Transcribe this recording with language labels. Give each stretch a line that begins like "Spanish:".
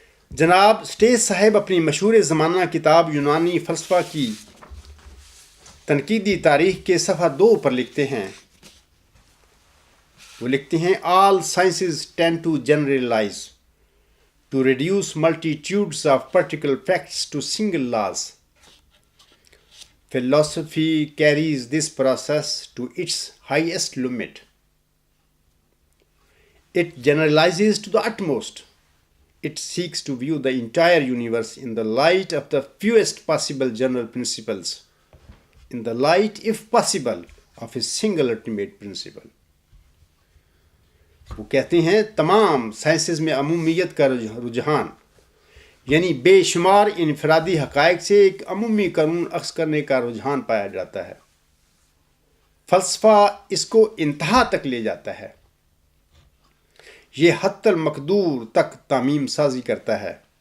Urdu: جناب سٹیج صاحب اپنی مشہور زمانہ کتاب یونانی فلسفہ کی تنقیدی تاریخ کے صفحہ 2 پر لکھتے ہیں، وہ لکھتے ہیں
English: all sciences tend to generalize, to reduce multitudes of particular facts to single laws. Philosophy carries this process to its highest limit. It generalizes to the utmost. It seeks to view the entire universe in the light of the fewest possible general principles, in the light, if possible, of a single ultimate principle.
Urdu: وہ کہتے ہیں تمام sciences میں عمومیت کا رجحان، یعنی بے شمار انفرادی حقائق سے ایک عمومی قانون اخذ کرنے کا رجحان پایا جاتا ہے۔ فلسفہ اس کو انتہا تک لے جاتا ہے، یہ حد المقدور تک تعمیم سازی کرتا ہے،